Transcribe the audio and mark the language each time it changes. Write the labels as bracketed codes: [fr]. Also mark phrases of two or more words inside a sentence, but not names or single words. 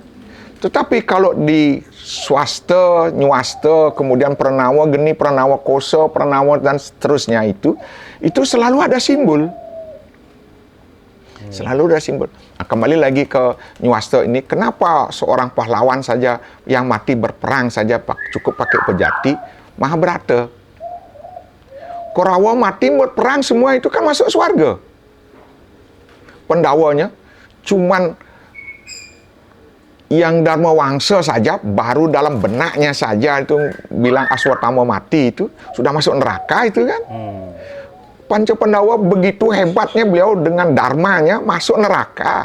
[id] Tetapi kalau di Swaste, Nyuwaste, kemudian Pranawa Geni, Pranawa Koso, Pranawa dan seterusnya itu selalu ada simbol. Selalu ada simbol. Nah, kembali lagi ke Nyuwaste ini, kenapa seorang pahlawan saja yang mati berperang saja cukup pakai pejati? Mahabharata. Korawa mati berperang semua itu kan masuk surga. Pendawanya cuman yang Dharma Wangsa saja, baru dalam benaknya saja itu bilang Aswatthama mati itu sudah masuk neraka itu kan. Panca Pandawa begitu hebatnya beliau dengan dharmanya masuk neraka.